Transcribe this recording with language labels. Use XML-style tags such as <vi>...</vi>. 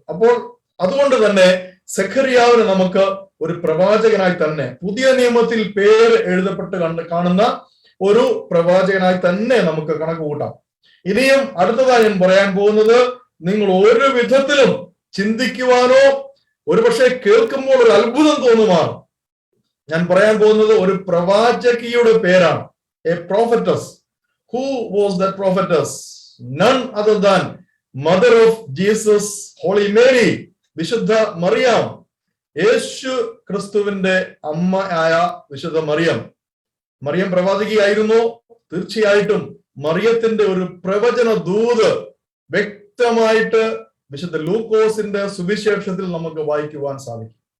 <ml>അപ്പോൾ അതുകൊണ്ട് തന്നെ സെഖരിയാവിനെ നമുക്ക് ഒരു പ്രവാചകനായി തന്നെ, പുതിയ നിയമത്തിൽ പേര് എഴുതപ്പെട്ട് കാണുന്ന ഒരു പ്രവാചകനായി തന്നെ നമുക്ക് കണക്ക് കൂട്ടാം. ഇനിയും അടുത്തതായി ഞാൻ പറയാൻ പോകുന്നത് നിങ്ങൾ ഒരു വിധത്തിലും ചിന്തിക്കുവാനോ ഒരുപക്ഷെ കേൾക്കുമ്പോൾ ഒരു അത്ഭുതം തോന്നുമാണ്. ഞാൻ പറയാൻ പോകുന്നത് ഒരു പ്രവാചകിയുടെ പേരാണ്.</ml> <en>A prophetess. Who was that prophetess? None other than mother of Jesus, Holy Mary, വിശുദ്ധ മറിയം.</en> <ml>യേശു ക്രിസ്തുവിന്റെ അമ്മ ആയ വിശുദ്ധ മറിയം. മറിയം പ്രവാചകിയായിരുന്നു. തീർച്ചയായിട്ടും മറിയത്തിന്റെ ഒരു പ്രവചന ദൂത് വ്യക്തമായിട്ട് വിശുദ്ധ ലൂക്കോസിന്റെ സുവിശേഷത്തിൽ നമുക്ക് വായിക്കുവാൻ സാധിക്കും.</ml>